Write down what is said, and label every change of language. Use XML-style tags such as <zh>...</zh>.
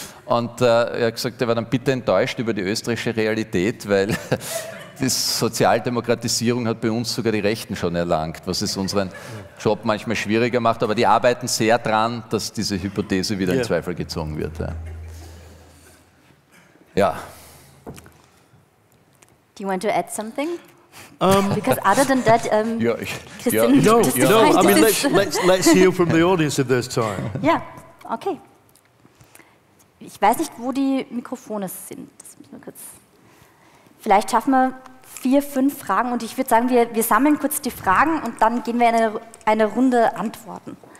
<de>Und er hat gesagt, er war dann bitter enttäuscht über die österreichische Realität, weil die Sozialdemokratisierung hat bei uns sogar die Rechten schon erlangt, was es unseren Job manchmal schwieriger macht, aber die arbeiten sehr dran, dass diese Hypothese wieder in Zweifel gezogen wird. Ja.</de> <en>Do you want to add something? Because other than that, Christian, no, I mean, let's hear from the audience if there's time.</en> <de>Ja, okay. Ich weiß nicht, wo die Mikrofone sind. Das müssen wir kurz. Vielleicht schaffen wir 4, 5 Fragen und ich würde sagen, wir sammeln kurz die Fragen und dann gehen wir in eine Runde Antworten.</de>